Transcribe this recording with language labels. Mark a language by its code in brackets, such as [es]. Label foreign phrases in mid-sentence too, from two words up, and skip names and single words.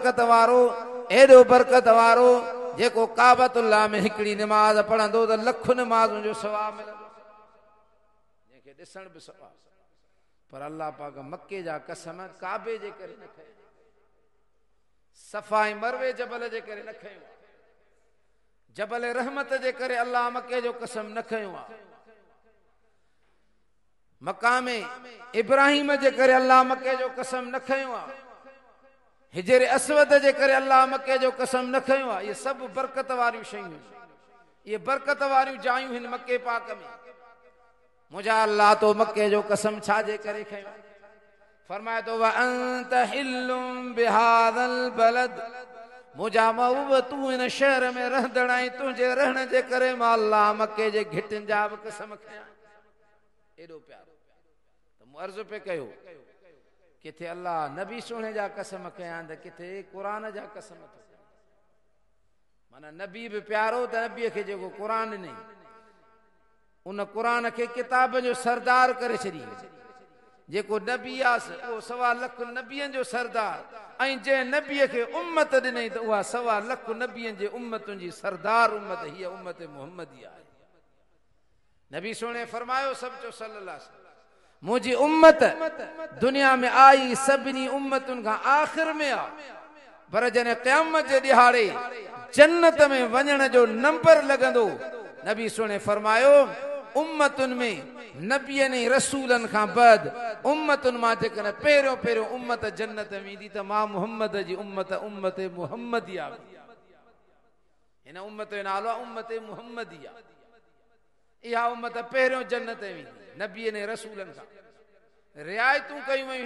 [sd] बरकत वारो जेको काबतुल्लाह में हिकड़ी नमाज पढ़ंदो त लख नमाज़ुनि जो सवाब मिलंदो जंहिंखे ॾिसण बि सवाब पर अल्लाह पाक मक्के जा कसम काबे जे करे न खयो सफ़ाई मरवे जबल जे करे न खयो जबल रहमत जे करे अल्लाह मक्के जो कसम न खयो मकामे इब्राहिम जे करे अल्लाह मक्के जो कसम न खयो हिजर असवद जे करे अल्लाह मक्के जो कसम न खयो ये सब बरकत वारियूं शयूं ये बरकत वारियूं जायूं हिन मक्के पाक में मुझा अल्लाह तो मक्के जो कसम छाजे करे खयो फरमाए तो [ar] وأنت حل بهذا البلد [sd] मुझा महबूब तू इन शहर में रहदड़ाई तुझे रहने जे करे मां अल्लाह मक्के जे घिटन जा कसम खया एडो प्यार तो अर्ज पे कयो किथे अल्लाह नबी सोने जा कसम कया त किथे कुरान जा कसम माना नबी भी प्यारो त नबी के जेको कुरान नहीं उन कुरान के किताब जो सरदार करे छड़ी जेको नबी आस वो 1.25 लाख नबियन जो सरदार ऐं जे नबी के उम्मत दिनई त उहा 1.25 लाख नबियन जे उम्मतुन जी सरदार उम्मत ही उम्मत मुहम्मदी आहे नबी सोने फरमायो सब जो [ar] صلى الله عليه وسلم [sd] मुझी उम्मत दुनिया में आई सभिनी उम्मतुन का आखिर में आ पर जने क़यामत जे दिहाड़े जन्नत में वञण जो नंबर लगंदो नबी सोने फरमायो उम्मतुन में नबियन रसूलन का बाद उम्मतुन मा जेकन पहिरियों पहिरियों उम्मत जन्नत वेंदी त मां मुहम्मद जी उम्मत उम्मत मुहम्मदिया हिन उम्मत जो नालो उम्मत मुहम्मदिया इहा उम्मत पहिरियों जन्नत वेंदी नबियन रसूलन का रियायतूं कयूं वयूं